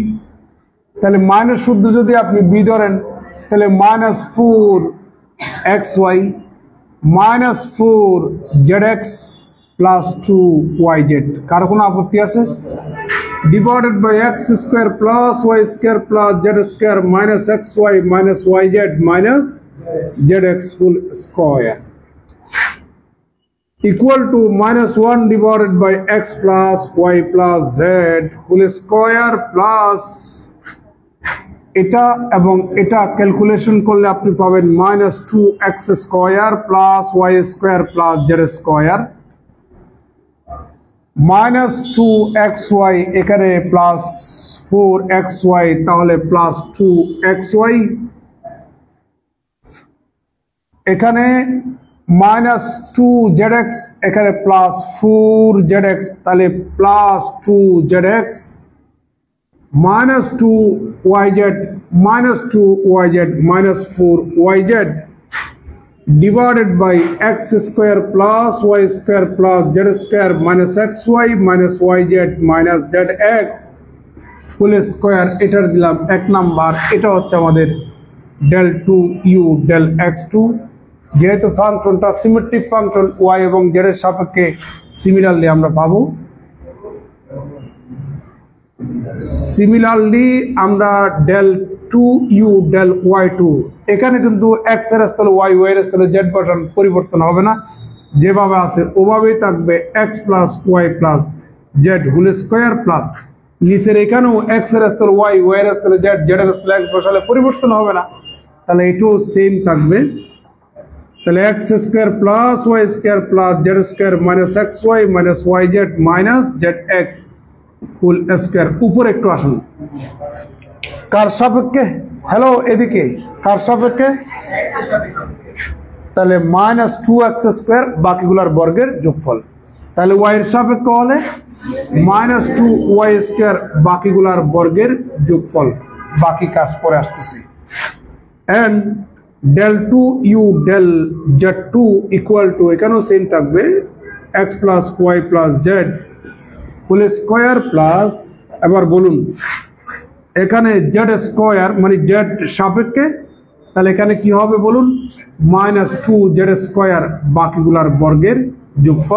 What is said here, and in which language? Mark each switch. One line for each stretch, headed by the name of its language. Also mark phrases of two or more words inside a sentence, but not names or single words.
Bangla: তাহলে মাইনাস শুদ্ধ যদি আপনি বি ধরেন, তাহলে মাইনাস 4xy মাইনাস 4zx প্লাস 2yz। কারো কোনো আপত্তি আছে?
English: divided by x square plus y square plus z square minus xy minus yz minus zx whole square equal to minus 1 divided by x plus y plus z whole square plus
Bangla: এটা এবং এটা ক্যালকুলেশন করলে আপনি পাবেন
English: minus 2x square plus y square plus z square minus 2xy এখানে plus 4xy তাহলে plus 2xy এখানে minus 2zx এখানে plus 4zx তাহলে plus 2zx minus 2yz minus 2yz minus 4yz divided by x square plus y square plus z square minus xy minus yz minus zx whole square
Bangla: এটার দিলাম 1 নাম্বার। এটা হচ্ছে আমাদের
English: del 2u del x2।
Bangla: যেহেতু ফাংশনটা
English: symmetric function
Bangla: y এবং z এর সাপেক্ষে সিমিলারলি আমরা পাবো। সিমিলারলি আমরা
English: del 2u del y2
Bangla: এখানে কিন্তু x এর স্থলে y, y এর স্থলে z বাটন পরিবর্তন হবে না, যেভাবে আছে ওভাবেই থাকবে
English: x plus y plus z whole square plus
Bangla: নিচের এখানেও x এর স্থলে y, y এর স্থলে z, z এর স্থলে x বসালে পরিবর্তন হবে না, তাহলে এটাও সেম থাকবে।
English: তাহলে x square plus y square plus z square minus xy minus yz minus zx whole square.
Bangla: উপরে একটু আসুন, কার সাপেক্ষে? হ্যালো এদিকে, কার সাপেক্ষে? তাহলে
English: minus 2x square
Bangla: বাকিগুলার বর্গের যোগফল। তাহলে y এর সাপেক্ষে হলে
English: minus 2y square
Bangla: বাকিগুলার বর্গের যোগফল। বাকি কাজ পরে আসতেছি।
English: and del 2u del z2 equal to
Bangla: এখানেও সেম থাকবে
English: x plus y plus z whole square plus,
Bangla: এবার বলুন এখানে
English: z square
Bangla: মানে z সাপেক্ষে, তাহলে এখানে কি হবে বলুন?
English: minus 2z square
Bangla: বাকিগুলার বর্গের যোগফল।